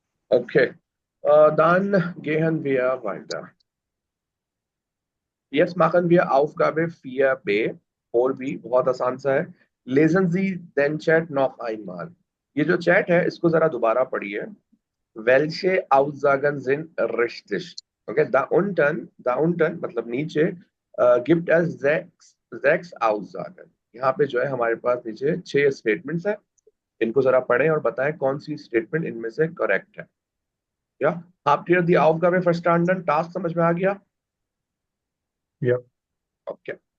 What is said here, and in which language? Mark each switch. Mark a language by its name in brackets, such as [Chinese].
[German] Okay, dann gehen wir weiter. Jetzt machen wir Aufgabe 4b. [Hindi] 4b बहुत आसान सा है. [German] Lesen Sie den Chat noch einmal. [Hindi] ये जो चैट है इसको जरा दोबारा पढ़िए. [German] Welche Aussagen sind richtig? Okay, da unten [Hindi] मतलब नीचे [German] gibt es sechs Aussagen. [Hindi] यहाँ पे जो है हमारे पास नीचे 6 स्टेटमेंट्स है. इनको जरा पढ़ें और बताएं कौन सी स्टेटमेंट इनमें से करेक्ट है. [German] या habt ihr die Aufgabe verstanden? [Hindi] Task समझ में आ गया? [German] Ja. [English] Okay.